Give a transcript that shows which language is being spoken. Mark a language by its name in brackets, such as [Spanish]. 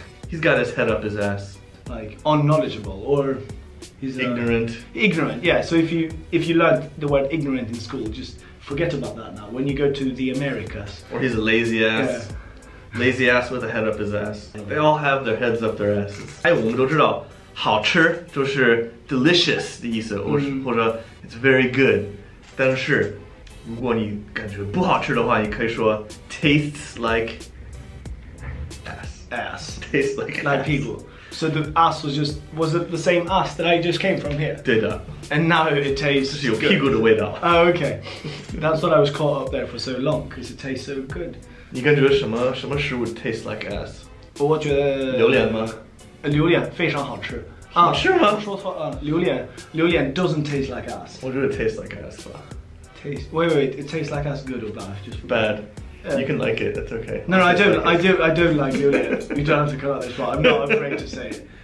[English] He's got his head up his ass. Like unknowledgeable or. He's ignorant. Ignorant, yeah. So if you learned the word ignorant in school, just forget about that now. When you go to the Americas. Or he's a lazy ass. Yeah. Lazy ass with a head up his ass. They all have their heads up their asses. [Chinese] 还有我们都知道，好吃就是 delicious 的意思，或者 [English] it's very good。 [Chinese] 但是如果你感觉不好吃的话，你可以说 [English] tastes like ass. Tastes like ass. People. So the ass was it the same ass that I just came from here? [Chinese] 对的。 [English] And now it tastes [Chinese] 就是有屁股的味道。 [English] Oh, okay. That's what I was caught up there for so long because it tastes so good. [Chinese] 你感觉什么食物 [English] tastes like ass？ [Chinese] 我觉得榴莲吗？榴莲非常好吃。好吃吗？说错了， [English] 榴莲 doesn't taste like ass. [Chinese] 我觉得 [English] tastes like ass [Chinese] 吧。 [English] Wait, it tastes like ass, good or bad? Just bad. You can like it. That's okay. No, I don't like 榴莲. You don't have to cut out this part. I'm not afraid to say it.